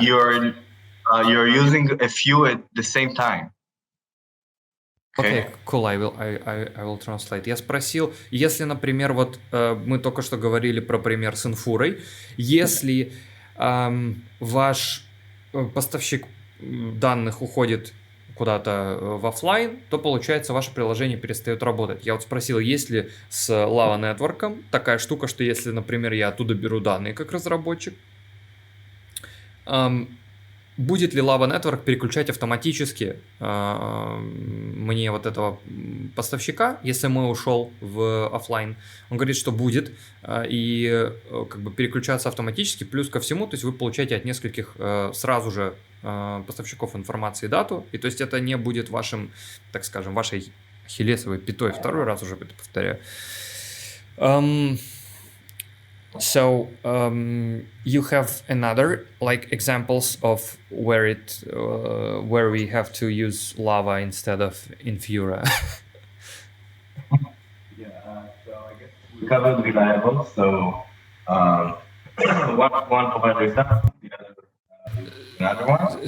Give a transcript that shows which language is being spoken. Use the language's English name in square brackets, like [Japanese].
[English] You're using a few at the same time. Okay, cool, I will translate. [Russian] Я спросил, если, например, вот мы только что говорили про пример с инфурой, если ваш поставщик данных уходит куда-то в офлайн, то, получается, ваше приложение перестает работать. Я вот спросил, есть ли с Lava Network такая штука, что если, например, я оттуда беру данные как разработчик, будет ли Lava Network переключать автоматически мне вот этого поставщика, если мой ушел в офлайн? Он говорит, что будет, и как бы переключаться автоматически, плюс ко всему, то есть вы получаете от нескольких сразу же поставщиков информации дату, и то есть это не будет вашим, так скажем, вашей ахиллесовой пятой, второй раз уже это повторяю. [English] So you have another like examples of where we have to use Lava instead of Infura. So I guess we covered reliable. So one provider is up, the other another one.